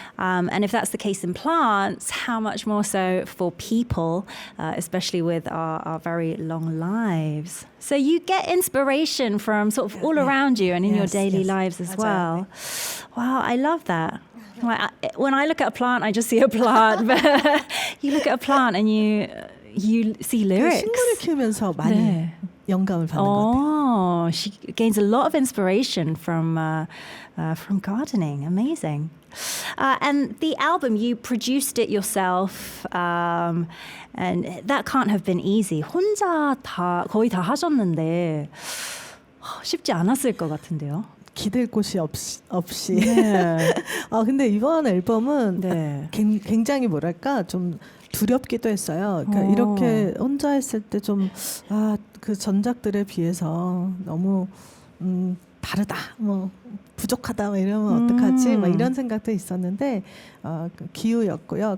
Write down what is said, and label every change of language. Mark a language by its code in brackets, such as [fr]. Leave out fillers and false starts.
[en] And if that's the case in plants, how much more so for people, especially with our very long lives. So you get inspiration from sort of all around you and in your daily lives as well. Wow, I love that. When I look at a plant, I just see a plant. But you look at a plant and you see lyrics. [ko] 식물을 키우면서 많이 영감을 받는 것 같아요. [en] She gains a lot of inspiration from gardening. Amazing. And the album, you produced it yourself, and that can't have been easy. [ko] 혼자 거의 다 하셨는데 쉽지 않았을 것 같은데요. 기댈 곳이 없이. 네. 근데 이번 앨범은 굉장히 뭐랄까 좀 두렵기도 했어요. 그러니까 이렇게 혼자 했을 때 좀 그 전작들에 비해서 너무 다르다, 뭐 부족하다, 뭐 이러면 어떡하지, 막 이런 생각도 있었는데 그 기우였고요.